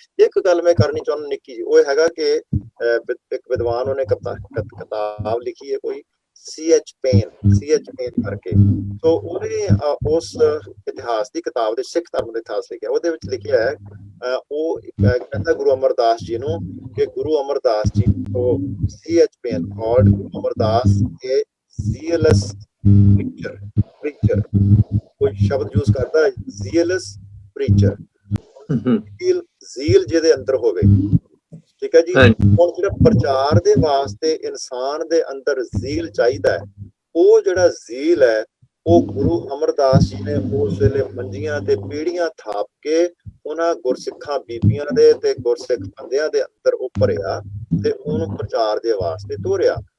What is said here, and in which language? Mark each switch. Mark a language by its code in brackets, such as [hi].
[pa] ਇੱਕ ਗੱਲ ਮੈਂ ਕਰਨੀ ਚਾਹੁੰਦਾ ਨਿੱਕੀ ਜੀ, ਉਹ ਹੈਗਾ ਕਿ ਇੱਕ ਵਿਦਵਾਨ ਉਹਨੇ ਕਿਤਾਬ ਲਿਖੀ ਹੈ ਕੋਈ C.H. Payne ਕਰਕੇ। ਸੋ ਉਹਨੇ ਉਸ ਇਤਿਹਾਸ ਦੀ ਕਿਤਾਬ ਦੇ ਸਿੱਖ ਧਰਮ ਦਾ ਇਤਿਹਾਸ ਲਿਖਿਆ। ਉਹਦੇ ਵਿੱਚ ਲਿਖਿਆ ਹੈ, ਉਹ ਕਹਿੰਦਾ ਗੁਰੂ ਅਮਰਦਾਸ ਜੀ ਨੂੰ ਕਿ ਗੁਰੂ ਅਮਰਦਾਸ ਜੀ ਤੋਂ C.H. [en] Payne called Guru Amardas a zealous preacher। [pa] ਕੋਈ ਸ਼ਬਦ ਯੂਜ਼ ਕਰਦਾ zealous preacher, ਜ਼ੀਲ ਜਿਹਦੇ ਅੰਦਰ ਹੋਵੇ। ਠੀਕ ਹੈ ਜੀ। ਹੁਣ ਜਿਹੜਾ ਪ੍ਰਚਾਰ ਦੇ ਵਾਸਤੇ ਇਨਸਾਨ ਦੇ ਅੰਦਰ ਜ਼ੀਲ ਚਾਹੀਦਾ ਹੈ, ਉਹ ਜਿਹੜਾ ਜ਼ੀਲ ਹੈ ਉਹ ਗੁਰੂ ਅਮਰਦਾਸ ਜੀ ਨੇ ਉਸ ਵੇਲੇ ਮੰਜੀਆਂ ਤੇ ਪੀੜੀਆਂ ਥਾਪ ਕੇ ਉਹਨਾਂ ਗੁਰਸਿੱਖਾਂ ਬੀਬੀਆਂ ਦੇ ਤੇ ਗੁਰਸਿੱਖ ਬੰਦਿਆਂ ਦੇ ਅੰਦਰ ਉਹ ਭਰਿਆ ਤੇ ਉਹਨੂੰ ਪ੍ਰਚਾਰ ਦੇ ਵਾਸਤੇ ਤੋਰਿਆ।